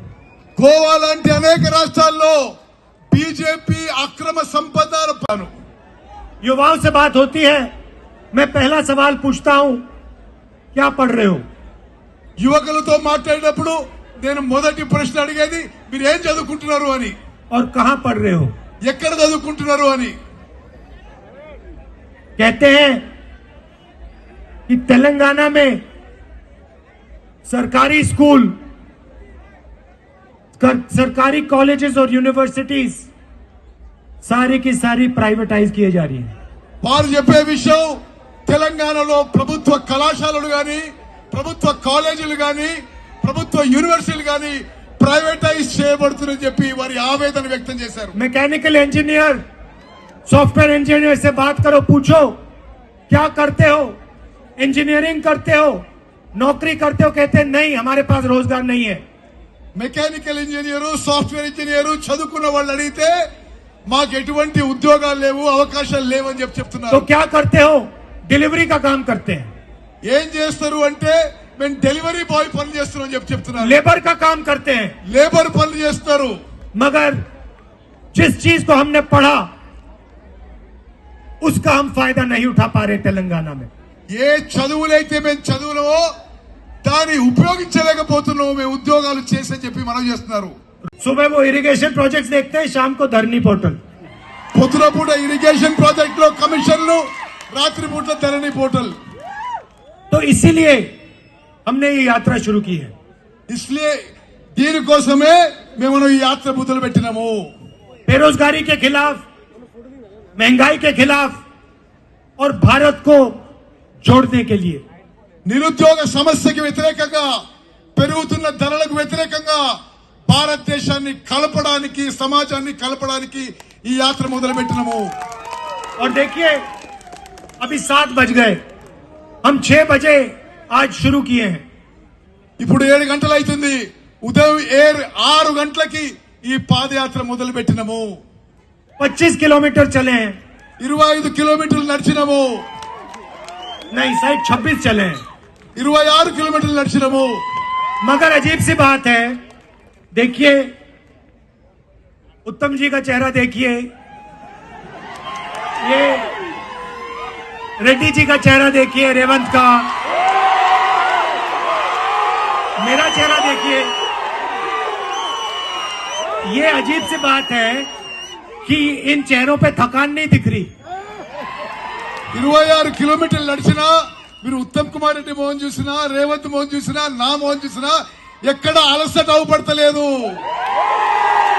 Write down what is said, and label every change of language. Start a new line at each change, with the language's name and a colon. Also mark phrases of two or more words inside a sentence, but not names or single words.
Telugu: గోవా లాంటి అనేక రాష్ట్రాల్లో బీజేపీ అక్రమ సంపద
Hindi: युवाओं से बात होती है, मैं पहला सवाल पूछता हूं, क्या पढ़ रहे हो?
Telugu: యువకులతో మాట్లాడినప్పుడు నేను మొదటి ప్రశ్న అడిగేది మీరు ఏం చదువుకుంటున్నారు అని,
Hindi: और कहां पढ़ रहे हो?
Telugu: ఎక్కడ చదువుకుంటున్నారు అని.
Hindi: कहते हैं कि तेलंगाना में सरकारी स्कूल, सरकारी कॉलेजेस और यूनिवर्सिटीज सारी की सारी प्राइवेटाइज किए जा रही है।
Telugu: వారు చెప్పే విషయం తెలంగాణలో ప్రభుత్వ కళాశాలలు గాని, ప్రభుత్వ కాలేజీలు గాని, ప్రభుత్వ యూనివర్సిటీలు గాని ప్రైవేటైజ్ చేయబడుతుందని చెప్పి వారి ఆవేదన వ్యక్తం చేశారు.
English: mechanical engineer, software engineer
Hindi: से बात करो, पूछो क्या करते हो, इंजीनियरिंग करते हो, नौकरी करते हो, कहते हैं नहीं हमारे पास रोजगार नहीं है।
English: mechanical engineer, software engineer
Telugu: చదువుకున్న వాళ్ళు అడిగితే మాకు ఎటువంటి ఉద్యోగాలు లేవు, అవకాశాలు లేవని तो చెప్తున్నారు.
Hindi: क्या करते हो? डिलीवरी का काम करते हैं।
Telugu: ఏం చేస్తారు అంటే మేము
English: delivery boy
Telugu: పని చేస్తున్నాం చెప్తున్నారు.
Hindi: लेबर का काम करते हैं।
Telugu: లేబర్ పనులు చేస్తారు.
Hindi: मगर जिस चीज को हमने पढ़ा उसका हम फायदा नहीं उठा पा रहे तेलंगाना में।
Telugu: ఏ చదువులైతే మేము చదువులో దాన్ని ఉపయోగించలేకపోతున్నాము, మేము ఉద్యోగాలు చేసని చెప్పి మనం చేస్తున్నారు.
Hindi: सुबह वो
English: irrigation project
Hindi: देखते हैं, शाम को धरनी पोर्टल।
Telugu: పొద్దున పూట
English: irrigation project
Telugu: లో కమిషన్లు, రాత్రి పూట ధరణి పోర్టల్.
Hindi: तो इसीलिए हमने ये यात्रा शुरू की है।
Telugu: इसलिए దీనికోసమే మేము ఈ యాత్ర మొదలు పెట్టినాము.
Hindi: बेरोजगारी के खिलाफ, महंगाई के खिलाफ और भारत को जोड़ने के लिए।
Telugu: నిరుద్యోగ సమస్యకి వ్యతిరేకంగా, పెరుగుతున్న ధరలకు వ్యతిరేకంగా భారతదేశాన్ని కలపడానికి, సమాజాన్ని కలపడానికి ఈ యాత్ర మొదలు పెట్టినాము.
Hindi: और देखिए अभी 7 बज गए, हम 6 बजे आज शुरू किए हैं।
Telugu: ఇప్పుడు 7 గంటలు అవుతుంది, ఉదయం 6 గంటలకి ఈ పాదయాత్ర మొదలు పెట్టినాము.
Hindi: 25 किलोमीटर चले हैं,
Telugu: 25 కిలోమీటర్లు నడిచినాము.
Hindi: नहीं शायद 26 चले हैं।
Telugu: 26 కిలోమీటర్లు నడిచినాము.
Hindi: मगर अजीब सी बात है, देखिए उत्तम जी का चेहरा देखिए, ये रेड्डी जी का चेहरा देखिए, रेवंत का, मेरा चेहरा देखिए। ये अजीब सी बात है कि इन चेहरों पे थकान नहीं दिख रही।
Telugu: 26 కిలోమీటర్లు నడిచినా మీరు ఉత్తమ్ కుమార్ రెడ్డి మోహన్ చూసినా, రేవంత్ మోహన్ చూసినా, నా మోహన్ చూసినా ఎక్కడ అలసట అవపడతలేదు.